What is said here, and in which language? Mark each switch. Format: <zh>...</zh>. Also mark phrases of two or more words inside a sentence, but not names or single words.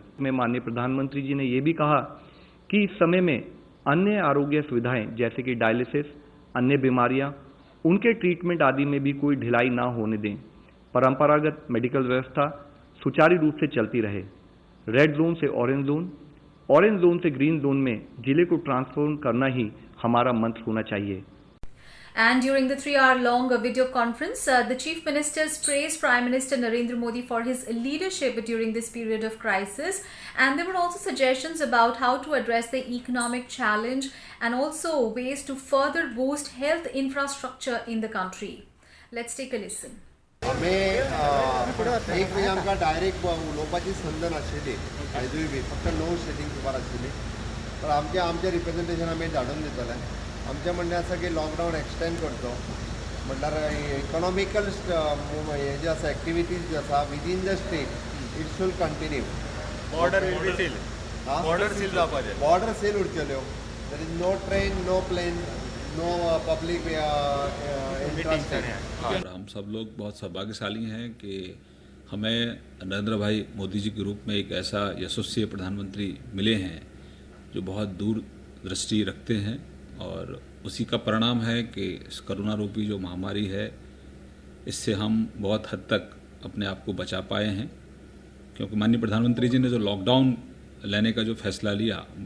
<hi>में माननीय प्रधानमंत्री जी ने यह भी कहा कि इस समय में अन्य आरोग्य सुविधाएं जैसे कि डायलिसिस, अन्य बीमारियां, उनके ट्रीटमेंट आदि में भी कोई ढिलाई ना होने दें। परंपरागत मेडिकल व्यवस्था सुचारू रूप से चलती रहे।</hi> <en>red zone</en> <hi>से</hi> <en>orange zone, orange zone</en> <hi>से</hi> <en>green zone</en> <hi>में जिले को ट्रांसफॉर्म करना ही हमारा मंत्र होना चाहिए।</hi> <en>And during the 3-hour-long video conference, the Chief Ministers praised Prime Minister Narendra Modi for his leadership during this period of crisis. And there were also suggestions about how to address the economic challenge and also ways to further boost health infrastructure in the country. Let's take a listen.</en> <kok>एक वेळी आमकां डायरेक्ट उलोवपाची संद नाशिल्ली कायदूय बी फक्त 9 सिटींग सुमार आशिल्ली तर आमचे रिप्रेझेंटेशन आमी धाडून दितले आमचें म्हणणें आसा की</kok> <en>lockdown extend</en> <kok>करचो म्हटल्यार इकॉनॉमिकल हे जे आसा एक्टिविटीज जे आसा</kok> <en>within the state it should continue border seal</en> <kok>जावपाचें</kok> <en>border seal</en> <kok>उरच्यो</kok> <en>there is no train no plane no public</en> <hi>और हम सब लोग बहुत सौभाग्यशाली हैं कि हमें नरेंद्र भाई मोदी जी के रूप में एक ऐसा यशस्वी प्रधानमंत्री मिले हैं जो बहुत दूर दृष्टि रखते हैं और उसी का परिणाम है कि इस कोरोना रूपी जो महामारी है इससे हम बहुत हद तक अपने आप को बचा पाए हैं, क्योंकि माननीय प्रधानमंत्री जी ने जो लॉकडाउन लेने का जो फैसला लिया</hi>